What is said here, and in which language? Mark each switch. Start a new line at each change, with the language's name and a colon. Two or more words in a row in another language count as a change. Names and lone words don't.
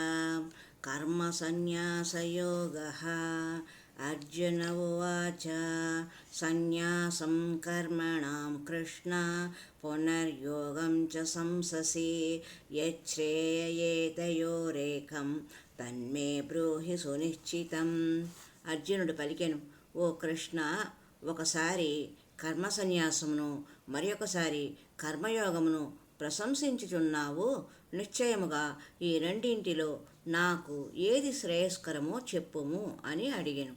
Sanskrit: कर्मसन्न्यासयोगः। अर्जुन उवाच सन्न्यासं कर्मणां कृष्ण पुनर्योगं च संससि यच्छ्रेययेतयोरेकं తన్మే బ్రూహి సునిశ్చితం.
Telugu: అర్జునుడు పలికెను, ఓ కృష్ణ, ఒకసారి కర్మ సన్యాసమును మరొకసారి కర్మయోగమును ప్రశంసించుచున్నావు. నిశ్చయముగా ఈ రెండింటిలో నాకు ఏది శ్రేయస్కరమో చెప్పుము అని అడిగెను.